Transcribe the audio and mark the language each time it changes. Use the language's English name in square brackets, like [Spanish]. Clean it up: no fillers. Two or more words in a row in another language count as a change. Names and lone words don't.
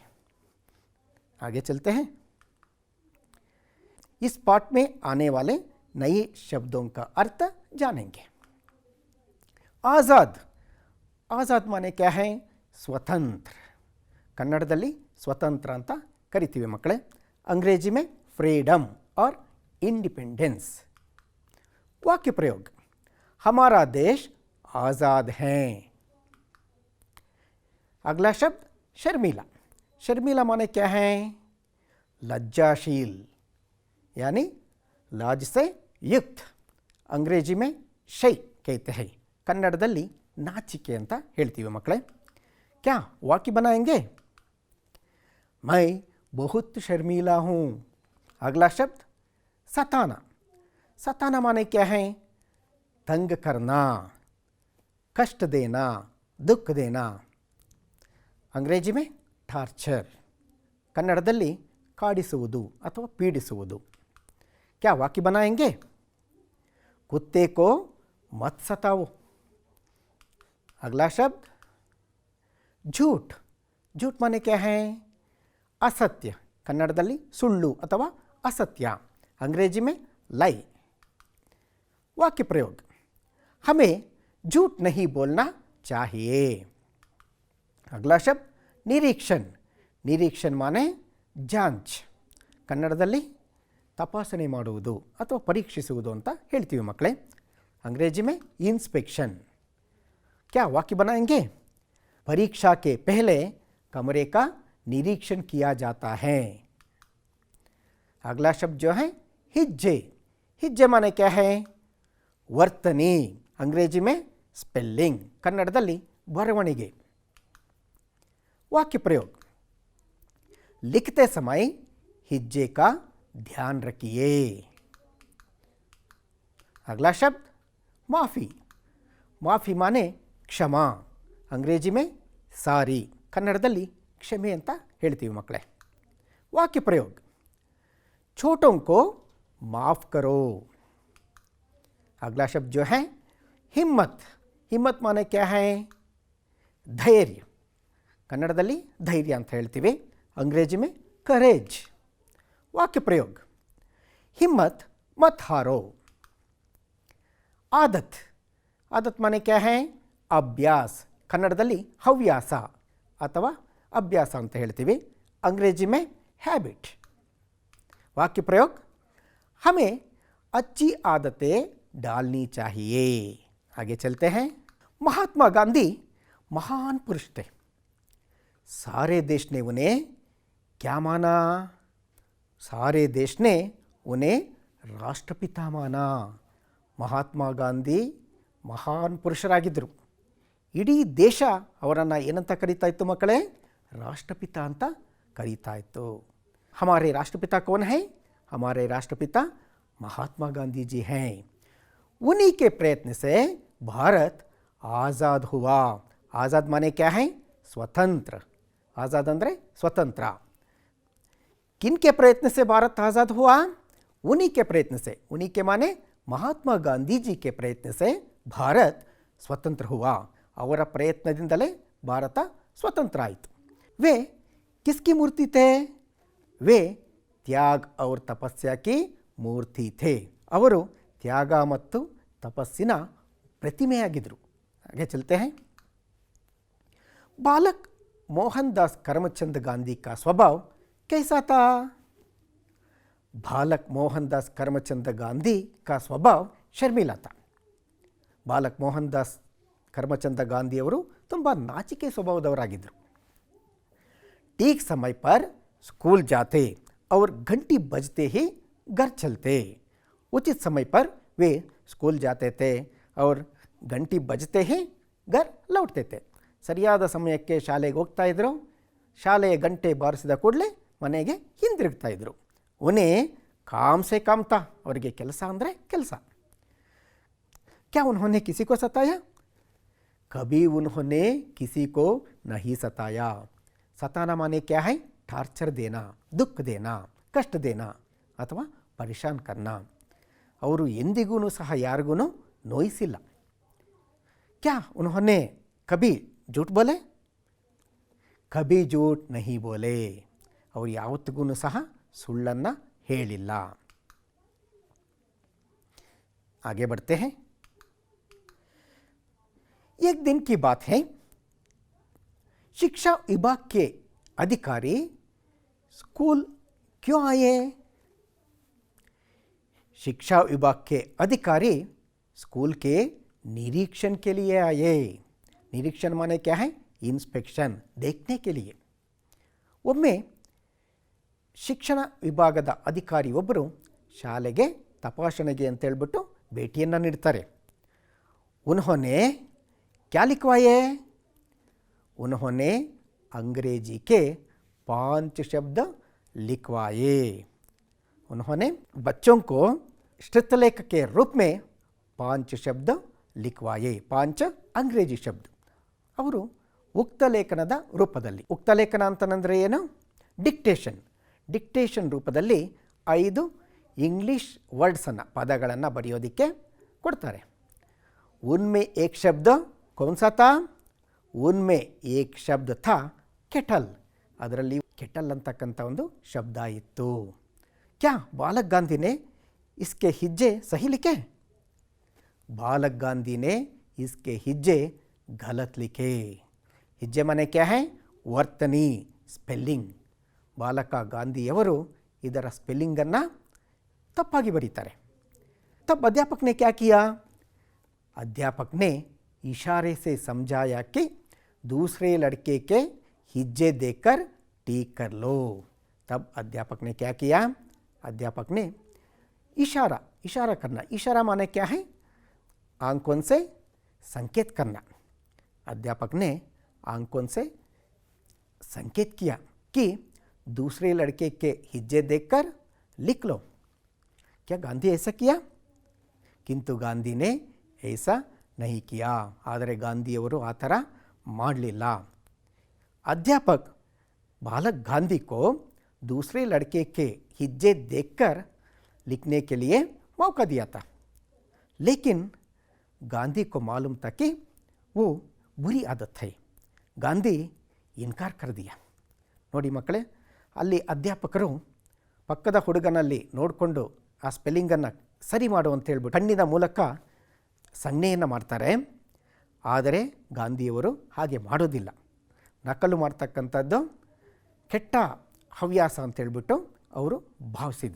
[Hindi] आगे चलते हैं। इस पाठ में आने वाले नए शब्दों का अर्थ जानेंगे। आज़ाद, आज़ाद माने क्या है? [Kannada] स्वतंत्र। ಕನ್ನಡದಲ್ಲಿ ಸ್ವತಂತ್ರ ಅಂತ ಕರಿತೀವಿ ಮಕ್ಕಳೇ। [Hindi] अंग्रेजी में फ्रीडम और इंडिपेंडेंस। वाक्य प्रयोग, हमारा देश आज़ाद है। अगला शब्द शर्मीला। शर्मीला माने क्या है? लज्जाशील, यानी लाज से युक्त। अंग्रेजी में शೈ कहते हैं, [Kannada] ಕನ್ನಡದಲ್ಲಿ ನಾಚಿಕೆ ಅಂತ ಹೇಳ್ತೀವಿ ಮಕ್ಕಳೇ। [Hindi] क्या वाक्य बनाएंगे? मैं बहुत शर्मीला हूँ। अगला शब्द सताना। सताना माने क्या है? तंग करना, कष्ट देना, दुख देना। अंग्रेजी में [Kannada] ಟಾರ್ಚರ್, ಕನ್ನಡದಲ್ಲಿ ಕಾಡಿಸುವುದು ಅಥವಾ ಪೀಡಿಸುವುದು। [Hindi] क्या वाक्य बनाएंगे? कुत्ते को मत सताओ। अगला शब्द झूठ। झूठ माने क्या है? असत्य, [Kannada] ಕನ್ನಡದಲ್ಲಿ ಸುಳ್ಳು ಅಥವಾ ಅಸತ್ಯ। [Hindi] अंग्रेजी में लाई। वाक्य प्रयोग, हमें झूठ नहीं बोलना चाहिए। अगला शब्द निरीक्षण। निरीक्षण माने जांच, [Kannada] ಕನ್ನಡದಲ್ಲಿ ತಪಾಸಣೆ ಮಾಡುವುದು ಅಥವಾ ಪರೀಕ್ಷಿಸುವುದು ಅಂತ ಹೇಳ್ತೀವಿ ಮಕ್ಕಳೇ। [Hindi] अंग्रेजी में इंस्पेक्शन। क्या वाक्य बनाएंगे? परीक्षा के पहले कमरे का निरीक्षण किया जाता है। अगला शब्द जो है हिज्जे। हिज्जे माने क्या है? [Kannada] वರ್ತನೆ। [Hindi] अंग्रेजी में स्पेलिंग, [Kannada] ಕನ್ನಡದಲ್ಲಿ ಬರವಣಿಗೆ। [Hindi] वाक्य प्रयोग, लिखते समय हिज्जे का ध्यान रखिए। अगला शब्द माफ़ी। माफ़ी माने क्षमा। अंग्रेजी में सारी, [Kannada] ಕನ್ನಡದಲ್ಲಿ ಕ್ಷಮೆ ಅಂತ ಹೇಳ್ತೀವಿ ಮಕ್ಕಳೇ। [Hindi] वाक्य प्रयोग, छोटों को माफ़ करो। अगला शब्द जो है हिम्मत। हिम्मत माने क्या है? धैर्य, [Kannada] ಕನ್ನಡದಲ್ಲಿ ಧೈರ್ಯ ಅಂತ ಹೇಳ್ತೀವಿ। [Hindi] अंग्रेजी में करेज। वाक्य प्रयोग, हिम्मत मत हारो। आदत। आदत माने क्या है? अभ्यास, [Kannada] ಕನ್ನಡದಲ್ಲಿ ಹವ್ಯಾಸ ಅಥವಾ ಅಭ್ಯಾಸ ಅಂತ ಹೇಳ್ತೀವಿ। [Hindi] अंग्रेजी में हैबिट। वाक्य प्रयोग, हमें अच्छी आदतें डालनी चाहिए। आगे चलते हैं। महात्मा गांधी महान पुरुष थे। सारे देश ने उन्हें क्या माना? सारे देश ने उन्हें राष्ट्रपिता माना। [Kannada] ಮಹಾತ್ಮ ಗಾಂಧಿ ಮಹಾನ್ ಪುರುಷರಾಗಿದ್ದರು। ಇಡೀ ದೇಶ ಅವರನ್ನು ಏನಂತ ಕರೀತಾ ಇತ್ತು ಮಕ್ಕಳೇ? ರಾಷ್ಟ್ರಪಿತ ಅಂತ ಕರೀತಾ ಇತ್ತು। [Hindi] हमारे राष्ट्रपिता कौन है? हमारे राष्ट्रपिता महात्मा गांधी जी हैं। उन्हीं के प्रयत्न से भारत आज़ाद हुआ। आज़ाद माने क्या है? स्वतंत्र। [Kannada] ಆಜಾದ್ ಅಂದರೆ ಸ್ವತಂತ್ರ। [Hindi] किन के प्रयत्न से भारत आज़ाद हुआ? उन्हीं के प्रयत्न से। उन्हीं के माने महात्मा गांधी जी के प्रयत्न से भारत स्वतंत्र हुआ। [Kannada] ಅವರ ಪ್ರಯತ್ನದಿಂದಲೇ ಭಾರತ ಸ್ವತಂತ್ರ ಆಯಿತು। [Hindi] वे किसकी मूर्ति थे? वे त्याग और तपस्या की मूर्ति थे। [Kannada] ಅವರು ತ್ಯಾಗ ಮತ್ತು ತಪಸ್ಸಿನ ಪ್ರತಿಮೆಯಾಗಿದ್ದರು। [Hindi] आगे चलते हैं। बालक मोहनदास करमचंद गांधी का स्वभाव कैसा था? बालक मोहनदास करमचंद गांधी का स्वभाव शर्मिला था। [Kannada] बालक मोहनदास करमचंद गांधी ಅವರು ತುಂಬ ನಾಚಿಕೆ ಸ್ವಭಾವದವರಾಗಿದ್ದರು। [Hindi] ठीक समय पर स्कूल जाते और घंटी बजते ही घर चलते। उचित समय पर वे स्कूल जाते थे और घंटी बजते ही घर लौटते थे। [Kannada] ಸರಿಯಾದ ಸಮಯಕ್ಕೆ ಶಾಲೆಗೆ ಹೋಗ್ತಾ ಇದ್ದರು, ಶಾಲೆಯ ಗಂಟೆ ಬಾರಿಸಿದ ಕೂಡಲೇ ಮನೆಗೆ ಹಿಂದಿರುಗ್ತಾ ಇದ್ದರು। [Hindi] उन्हें काम से काम था, [Kannada] ಅವರಿಗೆ ಕೆಲಸ ಅಂದರೆ ಕೆಲಸ। [Hindi] क्या उन्होंने किसी को सताया? कभी उन्होंने किसी को नहीं सताया। सताना माने क्या है? ಟಾರ್ಚರ್ देना, दुख देना, कष्ट देना ಅಥವಾ परेशान करना. [Kannada] ಅವರು ಎಂದಿಗೂ ಸಹ ಯಾರಿಗೂ ನೋಯಿಸಿಲ್ಲ. [Hindi] क्या उन्होंने कभी झूठ बोले? कभी झूठ नहीं बोले. [Kannada] ಅವರು ಯಾವತ್ತಿಗೂ ಸಹ ಸುಳ್ಳನ್ನು ಹೇಳಿಲ್ಲ. [Hindi] आगे बढ़ते हैं. एक दिन की बात है, शिक्षा विभाग के अधिकारी स्कूल क्यों आए? शिक्षा विभाग के अधिकारी स्कूल के निरीक्षण के लिए आए. निरीक्षण माने क्या है? इंस्पेक्शन, देखने के लिए. [Kannada] ಒಮ್ಮೆ ಶಿಕ್ಷಣ ವಿಭಾಗದ ಅಧಿಕಾರಿ ಒಬ್ಬರು ಶಾಲೆಗೆ ತಪಾಸಣೆಗೆ ಅಂತ ಹೇಳ್ಬಿಟ್ಟು ಭೇಟಿಯನ್ನು ನೀಡ್ತಾರೆ. [Hindi] उन्होंने क्या लिखवाए? उन्होंने अंग्रेजी के 5 शब्द लिखवाए. उन्होंने बच्चों को श्रुतलेख के रूप में 5 शब्द लिखवाए. 5 अंग्रेजी शब्द. [Kannada] ಅವರು ಉಕ್ತಲೇಖನದ ರೂಪದಲ್ಲಿ, ಉಕ್ತಲೇಖನ ಅಂತಂದರೆ ಏನು? ಡಿಕ್ಟೇಷನ್ ರೂಪದಲ್ಲಿ 5 ಇಂಗ್ಲೀಷ್ ವರ್ಡ್ಸನ್ನು, ಪದಗಳನ್ನು ಬರೆಯೋದಕ್ಕೆ ಕೊಡ್ತಾರೆ. [Hindi] उनमें एक शब्द कौन सा था? उनमें एक शब्द था केटल. [Kannada] ಅದರಲ್ಲಿ ಕೆಟಲ್ ಅಂತಕ್ಕಂಥ ಒಂದು ಶಬ್ದ ಇತ್ತು. [Hindi] क्या बालक गांधी ने इसके हिज्जे सही लिखे? बालक गांधी ने इसके हिज्जे गलत लिखे. हिज्जे माने क्या है? [Kannada] ವರ್ತನಿ, ಸ್ಪೆಲ್ಲಿಂಗ್. ಬಾಲಕ ಗಾಂಧಿಯವರು ಇದರ ಸ್ಪೆಲ್ಲಿಂಗನ್ನು ತಪ್ಪಾಗಿ ಬರೀತಾರೆ. [Hindi] तब अध्यापक ने क्या किया? अध्यापक ने इशारे से समझाया कि दूसरे लड़के के हिज्जे देखकर ठीक कर लो. तब अध्यापक ने क्या किया? अध्यापक ने इशारा करना. इशारा माने क्या है? आंखों से संकेत करना. अध्यापक ने आंखों से संकेत किया कि दूसरे लड़के के हिज्जे देखकर लिख लो. क्या गांधी ऐसा किया? किंतु गांधी ने ऐसा नहीं किया. [Kannada] ಆದರೆ ಗಾಂಧಿಯವರು ಆ ಥರ ಮಾಡಲಿಲ್ಲ. [Hindi] अध्यापक बालक गांधी को दूसरे लड़के के हिज्जे देखकर लिखने के लिए मौका दिया था, लेकिन गांधी को मालूम था कि वो बुरी आदत है. गांधी इनकार कर दिया. [Kannada] ನೋಡಿ ಮಕ್ಕಳೇ, ಅಲ್ಲಿ ಅಧ್ಯಾಪಕರು ಪಕ್ಕದ ಹುಡುಗನಲ್ಲಿ ನೋಡಿಕೊಂಡು ಆ ಸ್ಪೆಲ್ಲಿಂಗನ್ನು ಸರಿ ಮಾಡು ಅಂತ ಹೇಳ್ಬಿಟ್ಟು ಕಣ್ಣಿನ ಮೂಲಕ ಸಂಜ್ಞೆಯನ್ನು ಮಾಡ್ತಾರೆ. ಆದರೆ ಗಾಂಧಿಯವರು ಹಾಗೆ ಮಾಡೋದಿಲ್ಲ. ನಕಲು ಮಾಡ್ತಕ್ಕಂಥದ್ದು ಕೆಟ್ಟ ಹವ್ಯಾಸ ಅಂತ ಹೇಳ್ಬಿಟ್ಟು ಅವರು ಭಾವಿಸಿದರು.